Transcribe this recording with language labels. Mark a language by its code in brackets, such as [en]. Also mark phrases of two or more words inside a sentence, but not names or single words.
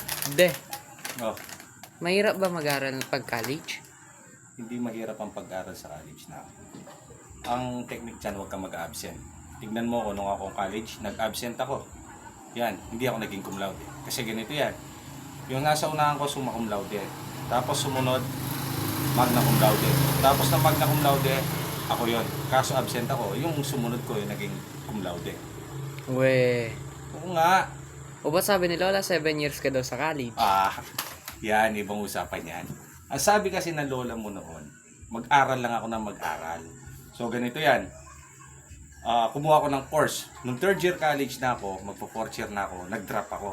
[tl] De, Oh, mahirap ba mag-aral pag college? hindi mahirap ang pag-aral sa college na. Ang technique dyan, huwag kang mag-absent. Tignan mo ko, nung ako college, nag-absent ako. Yan, hindi ako naging [la] cum laude. [tl] Kasi ganito yan. Yung nasa unahan ko, [la] summa cum laude. [tl] Tapos sumunod, [la] magna cum laude. [tl] Tapos na [la] magna cum laude, [tl] ako yon. Kaso absent ako, yung sumunod ko, yung naging [la] cum laude. We. [tl] Oo nga. O ba sabi ni Lola, 7 years ka daw sa college? Yan, ibang usapan yan. Ang sabi kasi ng lola mo noon, mag-aral lang ako ng mag-aral. So, ganito yan. Kumuha ako ng course. Nung [en] third year college [tl] na ako, magpo-fourth year na ako, nag-drop ako.